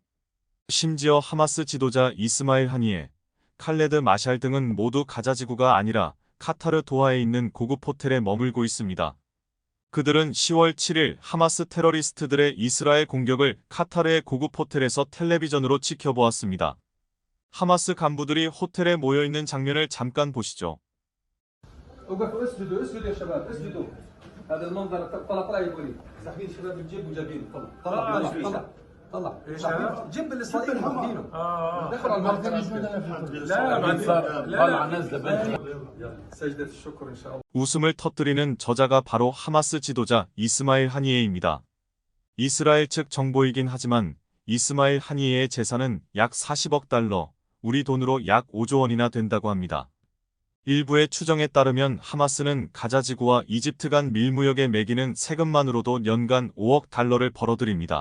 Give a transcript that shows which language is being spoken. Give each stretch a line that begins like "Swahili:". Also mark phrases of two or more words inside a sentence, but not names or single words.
Korean: 심지어 하마스 지도자 이스마일 하니에, 칼레드 마샬 등은 모두 가자지구가 아니라 카타르 도하에 있는 고급 호텔에 머물고 있습니다. 그들은 10월 7일 하마스 테러리스트들의 이스라엘 공격을 카타르의 고급 호텔에서 텔레비전으로 지켜보았습니다. 하마스 간부들이 호텔에 모여있는 장면을 잠깐 보시죠.
Arabic: وقفوا اسجدوا اسجدوا يا شباب اسجدوا هذا المنظر طلع طلع يا وليد ساحبين شباب الجيب وجايبين طلع جيب الاسرائيلي واخدينه دخلوا على المنظر لا بعد طلع نزله سجدة الشكر ان شاء الله.
Korean: 웃음을 터뜨리는 저자가 바로 하마스 지도자 이스마일 하니에입니다. 이스라엘 측 정보이긴 하지만 이스마일 하니에의 재산은 약 40억 달러, 우리 돈으로 약 5조 원이나 된다고 합니다. 일부의 추정에 따르면 하마스는 가자지구와 이집트 간 밀무역에 매기는 세금만으로도 연간 5억 달러를 벌어들입니다.